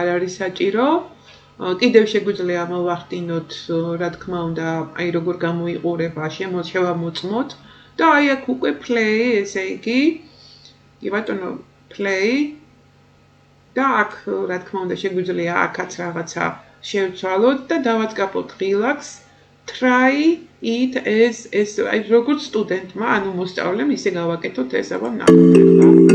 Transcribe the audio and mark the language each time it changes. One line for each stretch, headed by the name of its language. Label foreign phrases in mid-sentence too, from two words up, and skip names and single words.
Georgian: არის საჭირო კიდევ შეგვიძლია მოვახდინოთ რა თქმა უნდა აი როგორ გამოიყურება შევამოწმოთ და აი აქ უკვე play ესე იგი კი ბატონო play და აქ რა თქმა უნდა შეგვიძლია აქაც რაღაცა შევცვალოთ და დავაწყაპოთ ღილაკს
English: try it as
Georgian: აი როგორც სტუდენტმა ანუ მოსწავლემ ისე გავაკეთოთ ეს აბა ნახოთ ახლა